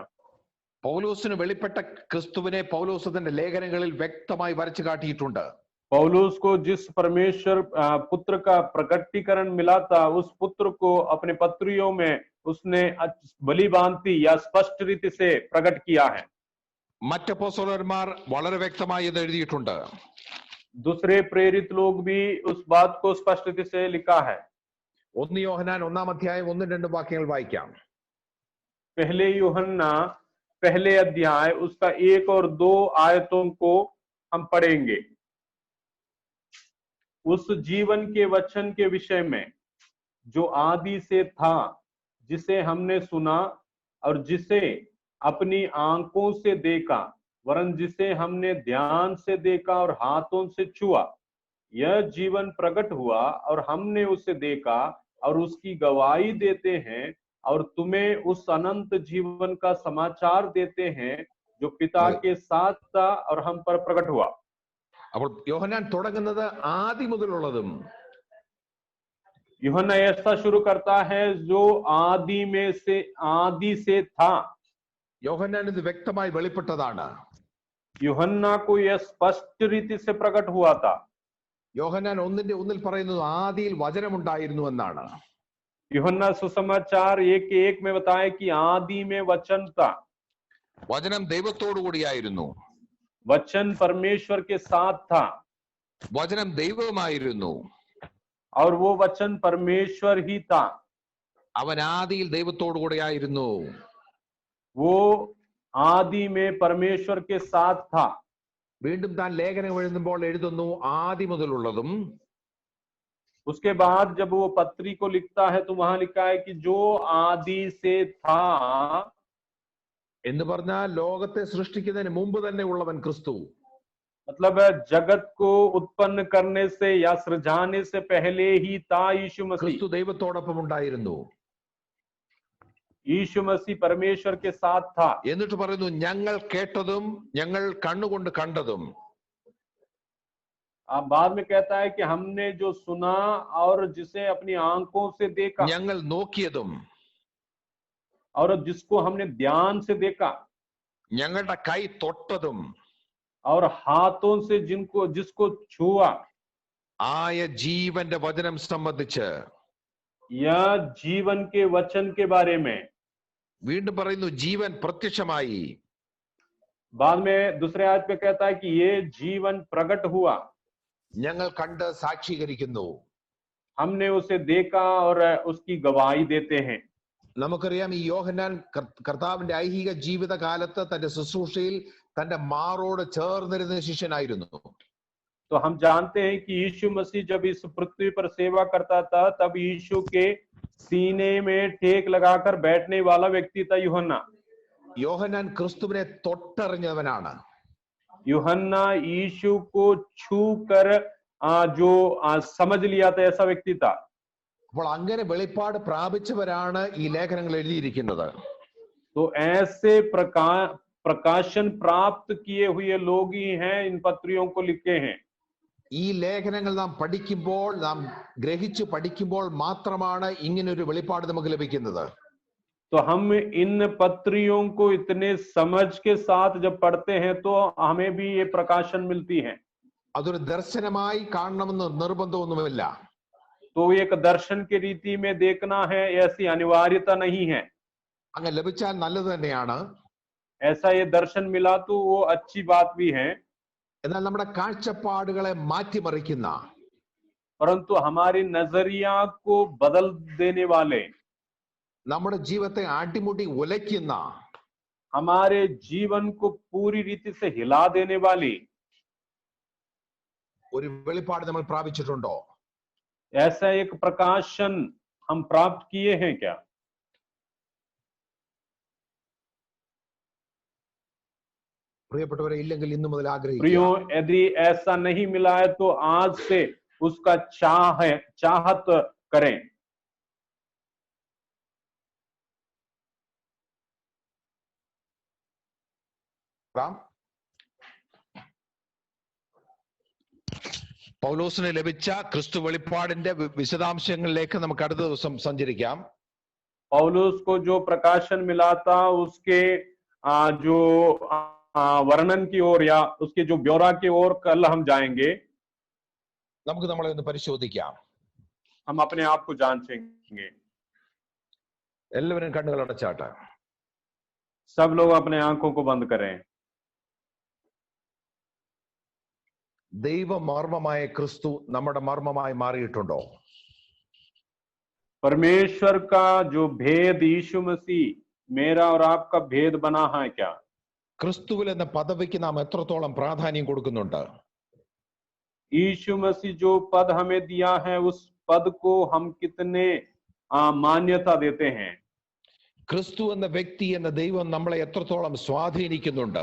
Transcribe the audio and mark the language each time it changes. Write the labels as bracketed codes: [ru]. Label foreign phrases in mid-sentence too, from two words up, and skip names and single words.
[ml] പൗലോസിന് വെളിപ്പെട്ട ക്രിസ്തുവിനെ പൗലോസ് തന്റെ ലേഖനങ്ങളിൽ വ്യക്തമായി വരച്ചു കാട്ടിയിട്ടുണ്ട്. [hi] पौलुस को जिस परमेश्वर पुत्र का प्रकटीकरण मिला था, उस पुत्र को अपने पत्रियों में उसने भली भांति या स्पष्ट रीति से प्रकट किया है. [ml] മറ്റ് അപ്പോസ്തലന്മാർ വളരെ വ്യക്തമായി ഇത് എഴുതിയിട്ടുണ്ട്. [hi] दूसरे प्रेरित लोग भी उस बात को स्पष्ट रीति से लिखा है. [ml] 1 യോഹന്നാൻ 1-ാം അധ്യായം 1-2 വാക്യങ്ങൾ വായിക്കാം. [hi] पहले यूहन्ना पहले अध्याय उसका 1 और 2 आयतों को हम पढ़ेंगे. उस जीवन के वचन के विषय में जो आदि से था, जिसे हमने सुना और जिसे अपनी आंखों से देखा, वरन जिसे हमने ध्यान से देखा और हाथों से छुआ। यह जीवन प्रकट हुआ और हमने उसे देखा और उसकी गवाही देते हैं और तुम्हें उस अनंत जीवन का समाचार देते हैं जो पिता के साथ था और हम पर प्रकट हुआ। [ml] അപ്പോൾ യോഹന്നാൻ തുടങ്ങുന്നത് ആദി മുതലുള്ളതും [hi] यूहन्ना ऐसा शुरू करता है जो आदि से था। [ml] യോഹന്നാൻ ഇത് വ്യക്തമായി വെളിപ്പെട്ടതാണ്. [hi] यूहन्ना को यह स्पष्ट रीति से प्रकट हुआ था। [ml] യോഹന്നാൻ 1:1 പറയുന്നത് ആദിയിൽ വചനമുണ്ടായിരുന്നു എന്നാണ്. [hi] यूहन्ना सुसमाचार 1:1 में बताया कि आदि में वचन था। [ml] വചനം ദൈവത്തോടു കൂടിയായിരുന്നു. [hi] वचन परमेश्वर के साथ था। [ml] വചനം ദൈവമായിരുന്നു. [hi] और वो वचन परमेश्वर ही था। [ml] അവൻ ആദിയിൽ ദൈവത്തോടു കൂടിയായിരുന്നു. [hi] वो आदि में परमेश्वर के साथ था। [ml] വീണ്ടും താൻ ലേഖനം എഴുതുമ്പോൾ എഴുതുന്നു ആദി മുതലുള്ളതും. [hi] उसके बाद जब वो पत्री को लिखता है तो वहां लिखा है कि जो आदि से था, [ml] എന്ന് പറഞ്ഞാൽ ലോകത്തെ സൃഷ്ടിക്കുന്നതിന് മുമ്പ് തന്നെ ഉള്ളവൻ ക്രിസ്തു. [hi] मतलब जगत को उत्पन्न करने से या सृजाने से पहले ही था यीशु मसीह। [ml] ക്രിസ്തു ദൈവത്തോടൊപ്പം ഉണ്ടായിരുന്നു. [hi] यीशु मसीह परमेश्वर के साथ था। [ml] എന്നിട്ട് പറയുന്നു ഞങ്ങൾ കേട്ടതും ഞങ്ങൾ കണ്ണുകൊണ്ട് കണ്ടതും. [hi] अब बाद में कहता है कि हमने जो सुना और जिसे अपनी आंखों से देखा, [ml] ഞങ്ങൾ നോക്കിയതും [hi] और जिसको हमने ध्यान से देखा, [ml] ഞങ്ങളുടെ കൈ തൊട്ടതും [hi] और हाथों से जिसको छुआ, [ml] ആയ ജീവന്റെ വചനം സംബന്ധിച്ച്. [hi] यह जीवन के वचन के बारे में। [ml] വീണ്ടും പറയുന്നു ജീവൻ പ്രത്യക്ഷമായി. [hi] बाद में दूसरे आयत पे कहता है कि ये जीवन प्रकट हुआ। [ml] ഞങ്ങൾ കണ്ട് സാക്ഷീകരിക്കുന്നു. [hi] हमने उसे देखा और उसकी गवाही देते हैं। [ml] നമുക്കറിയാം ഈ യോഹന്നാൻ കർത്താവിന്റെ ഐഹിക ജീവിതകാലത്ത് തന്റെ ശുശ്രൂഷയിൽ തന്റെ മാറോട് ചേർന്നിരുന്ന ശിഷ്യനായിരുന്നു. [hi] तो हम जानते हैं कि यीशु मसीह जब इस पृथ्वी पर सेवा करता था तब यीशु के सीने में ठेक लगाकर बैठने वाला व्यक्ति था यूहन्ना। [ml] യോഹന്നാൻ ക്രിസ്തുവിനെ തൊട്ടറിഞ്ഞവനാണ്. [hi] यूहन्ना यीशु को छू कर जो समझ लिया था, ऐसा व्यक्ति था। [ml] അപ്പോൾ അങ്ങനെ വെളിപ്പാട് പ്രാപിച്ചവരാണ് ഈ ലേഖനങ്ങൾ എഴുതിയിരിക്കുന്നത്. [hi] तो ऐसे प्रकाशन प्राप्त किए हुए लोग ही हैं इन पत्रियों को लिखे हैं। [ml] ഈ ലേഖനങ്ങൾ നാം പഠിക്കുമ്പോൾ, നാം ഗ്രഹിച്ചു പഠിക്കുമ്പോൾ മാത്രമാണ് ഇങ്ങനൊരു വെളിപ്പാട് നമുക്ക് ലഭിക്കുന്നത്. [hi] तो हम इन पत्रियों को इतने समझ के साथ जब पढ़ते हैं तो हमें भी ये प्रकाशन मिलती है। [ml] അതൊരു ദർശനമായി കാണണമെന്ന് നിർബന്ധമൊന്നുമില്ല. [hi] तो एक दर्शन की रीति में देखना है ऐसी अनिवार्यता नहीं है। [ml] അങ്ങനെ ലഭിച്ചാൽ നല്ലത് തന്നെയാണ്. [hi] ऐसा ये दर्शन मिला तो वो अच्छी बात भी है। [ml] എന്നാൽ നമ്മുടെ കാഴ്ചപ്പാടുകളെ മാറ്റിമറിക്കുന്ന, [hi] परंतु हमारी नजरिया को बदल देने वाले, [ml] നമ്മുടെ ജീവിതത്തെ അടിമുടി ഉലയ്ക്കുന്ന, [hi] हमारे जीवन को पूरी रीति से हिला देने वाली [ml] ഒരു വെളിപ്പാട് നമ്മൾ പ്രാപിച്ചിട്ടുണ്ടോ? [hi] ऐसा एक प्रकाशन हम प्राप्त किए हैं क्या? [ml] പ്രിയപ്പെട്ടവരെ, ഇല്ലെങ്കിൽ ഇന്നു മുതൽ ആഗ്രഹിക്കുക. [hi] प्रियो, यदि ऐसा नहीं मिला है तो आज से उसका चाहत करें। [ml] പൗലോസിന് ലഭിച്ച ക്രിസ്തു വെളിപ്പാടിന്റെ വിശദാംശങ്ങളിലേക്ക് നമുക്ക് അടുത്ത ദിവസം സഞ്ചരിക്കാം. [hi] पौलुस को जो प्रकाशन मिला था उसके जो वर्णन की ओर या उसके जो ब्यौरा की ओर कल हम जाएंगे। [ml] നമുക്ക് നമ്മളെ ഒന്ന് പരിശോധിക്കാം. [hi] हम अपने आप को जांचेंगे। [ml] എല്ലാവരും കണ്ണുകൾ അടച്ചാട്ടെ. [hi] सब लोग अपने आंखों को बंद करें। [ml] ദൈവമർമ്മമായ ക്രിസ്തു നമ്മുടെ മർമ്മമായി മാറിയിട്ടുണ്ടോ? [hi] परमेश्वर का जो भेद यीशु मसीह मेरा और आपका भेद बना है क्या? [ml] ക്രിസ്തുവിൽ എന്ന പദവിക്ക് നാം എത്രത്തോളം പ്രാധാന്യം കൊടുക്കുന്നുണ്ട്? [hi] यीशु मसीह जो पद हमें दिया है उस पद को हम कितने मान्यता देते हैं। [ml] ക്രിസ്തു എന്ന വ്യക്തി എന്ന ദൈവം നമ്മളെ എത്രത്തോളം സ്വാധീനിക്കുന്നുണ്ട്?